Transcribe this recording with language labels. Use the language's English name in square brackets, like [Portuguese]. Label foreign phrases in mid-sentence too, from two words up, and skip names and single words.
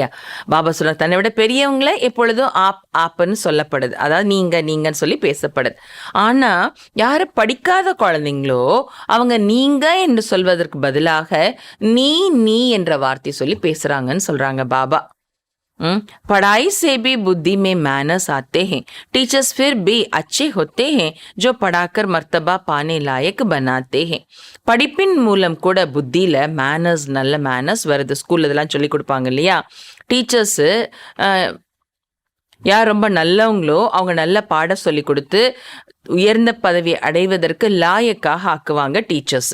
[Tamil] பாபா சொல்றாங்க, தன்னை விட பெரியவங்கள எப்பொழுதும் ஆப்புன்னு சொல்லப்படுது, அதாவது நீங்கன்னு சொல்லி பேசப்படுது. ஆனா யாரு படிக்காத குழந்தைங்களோ அவங்க நீங்க என்று சொல்வதற்கு பதிலாக நீ என்ற வார்த்தை சொல்லி பேசுறாங்கன்னு சொல்றாங்க பாபா. [Hindi] पढ़ाई से भी बुद्धि में मैनर्स आते हैं. टीचर्स फिर भी अच्छे होते हैं जो पढ़ाकर मर्तबा पाने लायक बनाते हैं. [Tamil] படிப்பின் மூலம் கூட புத்தியில் மேனர்ஸ், நல்ல மேனர்ஸ் வருது. ஸ்கூல் இதெல்லாம் சொல்லி கொடுப்பாங்க இல்லையா? டீச்சர்ஸு யார் ரொம்ப நல்லவங்களோ அவங்க நல்ல பாடம் சொல்லி கொடுத்து உயர்ந்த பதவி அடைவதற்கு லாயக்காக ஆக்குவாங்க டீச்சர்ஸ்.